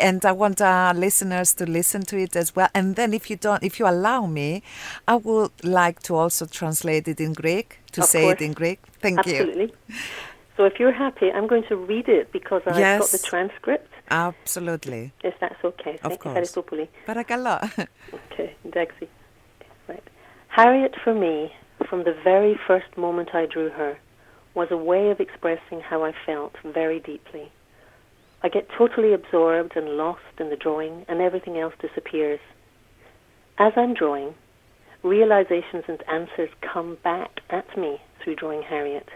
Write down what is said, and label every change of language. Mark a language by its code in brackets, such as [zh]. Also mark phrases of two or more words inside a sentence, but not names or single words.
[en] And I want our listeners to listen to it as well. And then if you allow me, I would like to also translate it in Greek, to say it in Greek. Thank you. Absolutely. So if you're happy, I'm going to read it because I've got the transcript. Absolutely. If that's okay. Of course. [el] Παρακαλώ. Okay, εντάξει. [en] Right. Harriet, for me, from the very first moment I drew her, was a way of expressing how I felt very deeply. I get totally absorbed and lost in the drawing, and everything else disappears. As I'm drawing, realizations and answers come back at me through drawing Harriet.